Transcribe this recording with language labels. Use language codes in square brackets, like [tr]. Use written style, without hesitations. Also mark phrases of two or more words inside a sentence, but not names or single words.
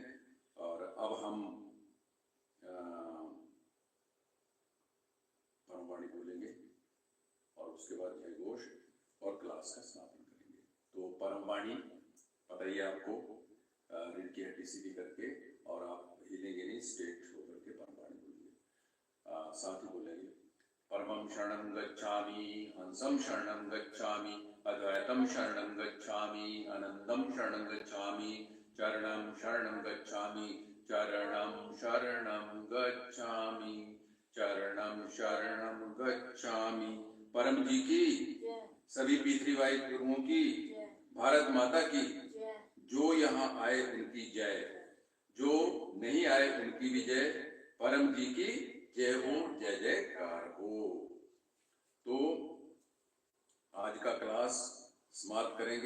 [hi] और अब हम परमवाणी बोलेंगे और उसके बाद जय घोष और क्लास का समापन करेंगे। तो परमवाणी बताइए आपको, रीढ़ की हड्डी सीधी करके, और आप हिलेंगे नहीं, स्ट्रेट होकर के परमवाणी बोलिए। साथ ही बोलेंगे [sa] परमं शरणं गच्छामि, हंसं शरणं गच्छामि, अद्वैतं शरणं गच्छामि, आनंदं शरणं गच्छामि, चरणं शरणं गच्छामि, चरणं शरणं गच्छामि, चरणं शरणं गच्छामि। [hi] परम जी की, सभी पितृवाई गुरुओं की, भारत माता की। जो यहाँ आए उनकी जय, जो नहीं आए उनकी भी जय। परम जी की जय हो, जय जयकार हो। तो आज का क्लास समाप्त करेंगे।